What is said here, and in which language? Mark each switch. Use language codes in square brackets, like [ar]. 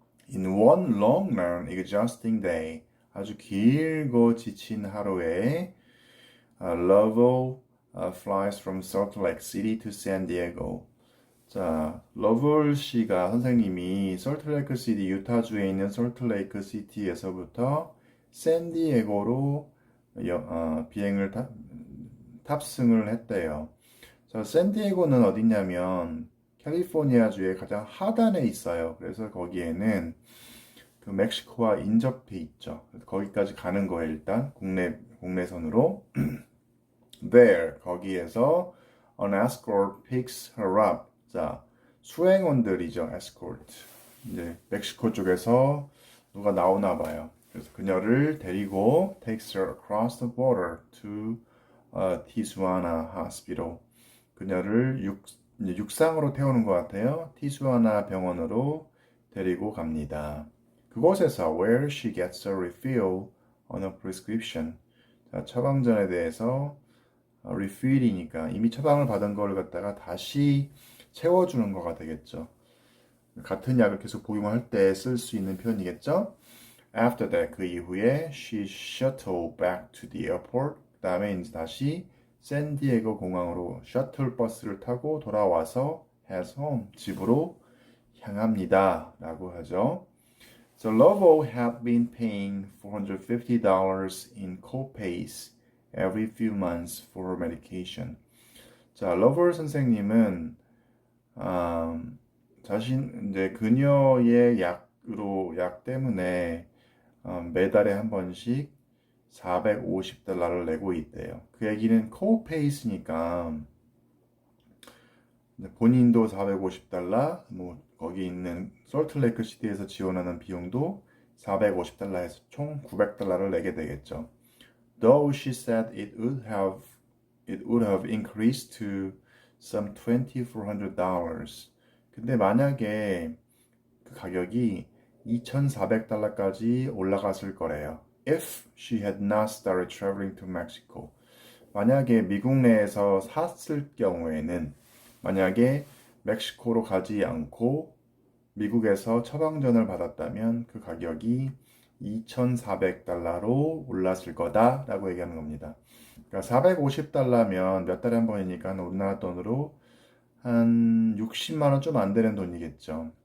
[en] In one long run exhausting day, [ko] 아주 길고 지친 하루에 [en] Lovell flies from Salt Lake City to San Diego. [ko] 자, 러블 씨가 선생님이 솔트레이크 시티, 유타주에 있는 솔트레이크 시티에서부터 샌디에고로 비행을 탑승을 했대요. 자, 샌디에고는 어디냐면 캘리포니아주의 가장 하단에 있어요. 그래서 거기에는 그 멕시코와 인접해 있죠. 거기까지 가는 거예요. 일단 국내선으로. [en] There, [ko] 거기에서 [en] an escort picks her up. [ko] 자, 수행원들이죠. escort. 이제 멕시코 쪽에서 누가 나오나 봐요. 그래서 그녀를 데리고 [en] takes her across the border to Tijuana Hospital. [ko] 그녀를 육상으로 태우는 것 같아요. 티주아나 병원으로 데리고 갑니다. 그곳에서 [en] where she gets a refill on a prescription. [ko] 자, 처방전에 대해서 refill이니까 이미 처방을 받은 걸 갖다가 다시 채워주는 거가 되겠죠. 같은 약을 계속 복용할 때 쓸 수 있는 표현이겠죠. [en] After that, [ko] 그 이후에 [en] she shuttled back to the airport. [ko] 그 다음에 이제 다시 샌디에고 공항으로 셔틀 버스를 타고 돌아와서 [en] heads home, [ko] 집으로 향합니다. 라고 하죠. [en] So Lovo had been paying $450 in co-pays every few months for her medication. [ko] 자, 러버 선생님은 자신 이제 그녀의 약 때문에 매달에 한 번씩 $450를 내고 있대요. 그 얘기는 코페이스니까 본인도 $450, 뭐 거기 있는 솔트레이크 시티에서 지원하는 비용도 $450에서 총 $900를 내게 되겠죠. [en] Though she said it would have increased to some $2,400. [ko] 근데 만약에 그 가격이 $2,400까지 올라갔을 거래요. [en] If she had not started traveling to Mexico. [ko] 만약에 미국 내에서 샀을 경우에는 만약에 멕시코로 가지 않고 미국에서 처방전을 받았다면 그 가격이 $2,400로 올랐을 거다라고 얘기하는 겁니다. 그러니까 $450면 몇 달에 한 번이니까 우리나라 돈으로 한 60만 원 좀 안 되는 돈이겠죠.